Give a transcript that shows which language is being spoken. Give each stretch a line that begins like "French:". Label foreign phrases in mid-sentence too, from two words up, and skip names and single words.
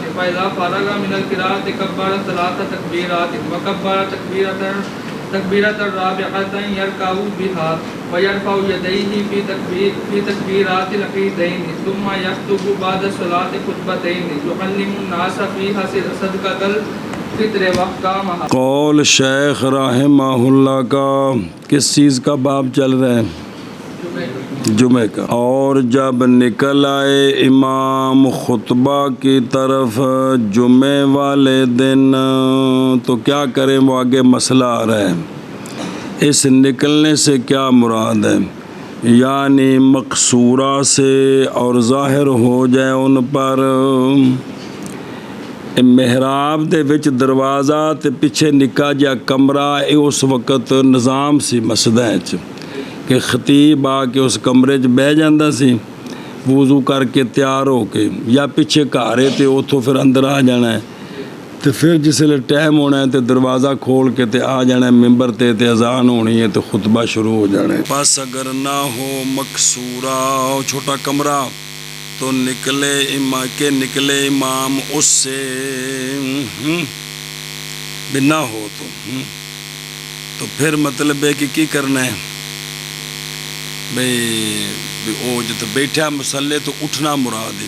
Arabic: فإذا فرغ من القراءة كبر ثلاث تكبيرات وكبر تكبيرة رابعة يركع بها ويرفع يديه في تكبيرات العيدين ثم يخطب بعد الصلاة خطبتين يعلم الناس فيها صدقة الفطر واحكامها.
Urdu: قول شیخ رحمہ اللہ کا کس چیز کا باب چل رہا ہے؟ جمعہ کا. اور جب نکل آئے امام خطبہ کی طرف جمعے والے دن تو کیا کریں؟ وہ آگے مسئلہ آ رہا ہے. اس نکلنے سے کیا مراد ہے؟ یعنی مقصورہ سے اور ظاہر ہو جائے ان پر
Punjabi: محراب دے وچ دروازہ تے پیچھے نکا جا کمرہ اس وقت نظام سی مسجد کہ خطیب آ کے اس کمرے چ بہ جاندہ سی وضو کر کے تیار ہو کے یا پیچھے گھر تے اتھوں پھر اندر آ جانا ہے تو پھر جس لئے ٹائم ہونا ہے تو دروازہ کھول کے تے آ جانا ہے ممبر تے اذان ہونی ہے تو خطبہ شروع ہو جانا ہے.
Urdu: پس اگر نہ ہو مقصورہ چھوٹا کمرہ تو نکلے امام اس سے بھی نہ ہو تو پھر مطلب ہے کہ
Punjabi: کی کرنا ہے
Urdu: بھئی وہ جب بیٹھا مسلح تو اٹھنا مراد ہے.